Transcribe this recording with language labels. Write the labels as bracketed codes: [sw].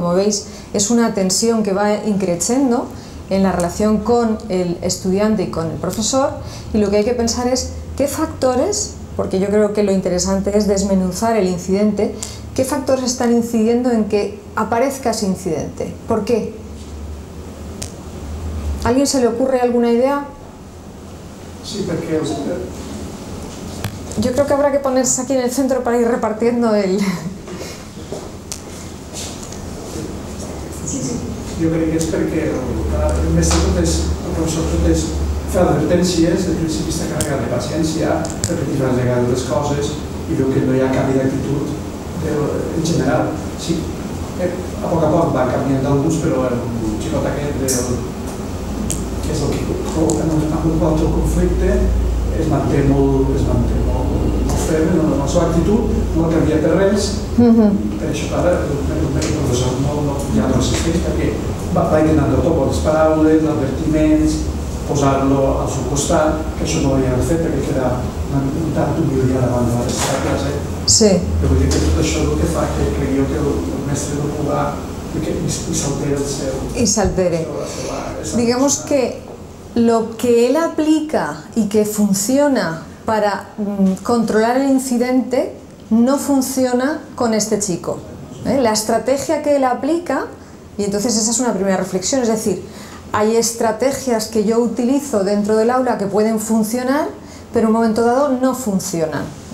[es] Como veis, es una tensión que va increciendo en la relación con el estudiante y con el profesor, y lo que hay que pensar es qué factores, porque yo creo que lo interesante es desmenuzar el incidente, qué factores están incidiendo en que aparezca ese incidente. ¿Por qué? ¿A alguien se le ocurre alguna idea? Sí, porque... Yo creo que habrá que ponerse aquí en el centro para ir repartiendo el... [ca] Jo crec que és perquè el mestre el professor fa advertències, el principi està carregat de paciència, repetir les vegades les coses i veu que no hi ha canvi d'actitud en general. Sí, a poc va canviant d'alguns, però el xicot aquest, que és el que provoca amb el qual el conflicte, es manté molt ferm en la seva actitud, no el canvia per res, per això ara el professor ja no assisteix perquè va intentant tot les paraules, advertiments, posar-lo al seu costat, que això no ho havia fet perquè queda un tant d'humiliat davant de la resta de classe. Sí. Però vull dir que tot això és el que fa que cregui que el mestre no puga i s'altere el seu... [es] Y se altere. Digamos que lo que él aplica y que funciona para controlar el incidente no funciona con este chico. La estrategia que él aplica, y entonces esa es una primera reflexión, es decir, hay estrategias que yo utilizo dentro del aula que pueden funcionar, pero en un momento dado no funcionan.